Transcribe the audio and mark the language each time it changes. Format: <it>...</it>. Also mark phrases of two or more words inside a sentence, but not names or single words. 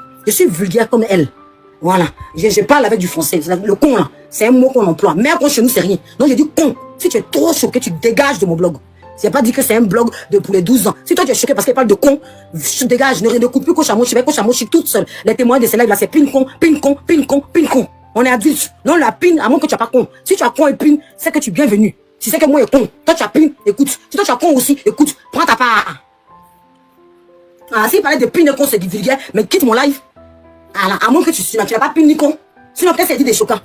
<fr>Je suis vulgaire comme elle. Voilà. Je parle avec du français. Le con là, c'est un mot qu'on emploie. Mais con chez nous, c'est rien. Donc j'ai dit con. Si tu es trop choqué, tu dégages de mon blog. J'ai pas dit que c'est un blog pour les 12 ans. Si toi tu es choqué parce qu'elle parle de con, je dégage. Ne coupe plus Coach Amour. Je suis toute seule. Les témoins de ces lives là, c'est pin-con, pin-con, pin-con, pin-con. On est adulte. Non, la pine, à moins que tu n'as pas con. Si tu as con et pine, c'est que tu es bienvenu. Si c'est que moi est con, toi tu as pine, écoute. Si toi tu as con aussi, écoute, prends ta part. S'il parlait de pine et con, c'est du vulgaire, mais quitte mon live. À moins que tu n'as pas pine ni con. Sinon, peut-être c'est dit des choquants.</fr>